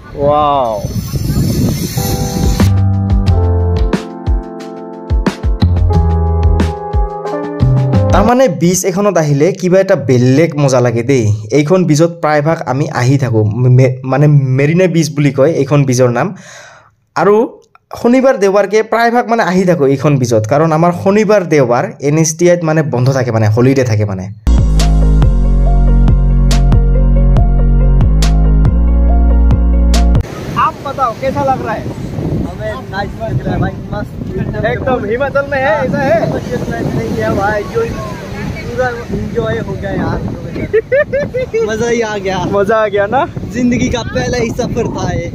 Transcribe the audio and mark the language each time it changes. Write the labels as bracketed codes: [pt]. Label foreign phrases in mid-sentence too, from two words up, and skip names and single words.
[as] ওয়াও, তাৰমানে বিচ এখনত আহিলে কিবা এটা বেলেগ মজা লাগে দেই। এইখন বিচত প্ৰায়ভাগ আমি আহি থাকোঁ, মানে মেৰিনা বিচ বুলি কয় এইখন বিচৰ নাম। আৰু শনিবাৰ দেওবাৰকে প্ৰায়ভাগ মানে আহি থাকোঁ এইখন বিচত, কাৰণ আমাৰ শনিবাৰ দেওবাৰ NSTIত মানে বন্ধ থাকে, মানে হলিডে থাকে মানে। [hi] आप बताओ कैसा लग रहा है? हमें नाइस लग रहा है भाई, मस्त एकदम हिमाचल में है, ऐसा है? नहीं है भाई, जो पूरा एंजॉय हो गया यार। मजा ही आ गया, मजा आ गया ना। जिंदगी का पहला ही सफर था ये।